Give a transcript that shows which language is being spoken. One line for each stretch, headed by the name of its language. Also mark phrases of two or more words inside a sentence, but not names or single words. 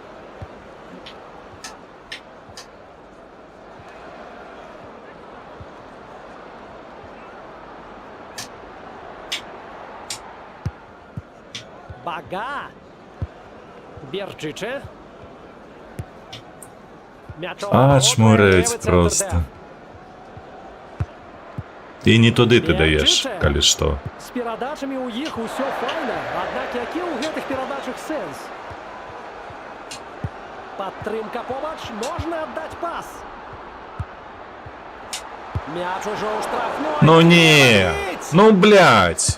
Belarusian: Бага. Берчыче.
Ukrainian: Чмурець просто. І не туди ти даєш,
Belarusian: калі што. З перадачамі ў іх усё файна, аднак які ў гэтых перадачах сэнс? Падтрымка побач, можна аддаць пас. Мяч ужо ў штрафной. Ну не, ну блядь.